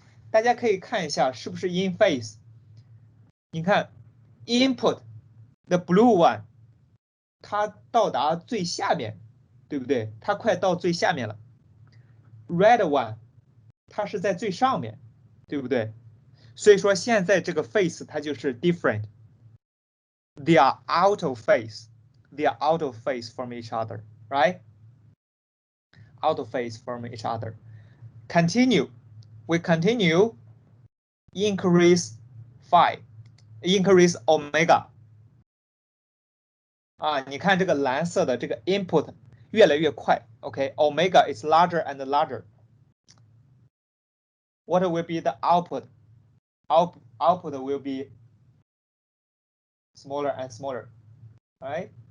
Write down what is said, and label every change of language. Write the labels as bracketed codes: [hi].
[zh] 大家可以看一下是不是 in phase。你看 [en] input the blue one， [zh] 它到达最下面，对不对？它快到最下面了。 [en] Red one， [zh] 它是在最上面，对不对？所以说现在这个 phase 它就是 different。 [en] They are out of phase. They are out of phase from each other, right? Out of phase from each other. Continue. We continue. Increase phi. Increase omega. [zh] 啊，你看这个蓝色的这个 input 越来越快。 [en] OK, omega is larger and larger. What will be the output? Output will be smaller and smaller, right?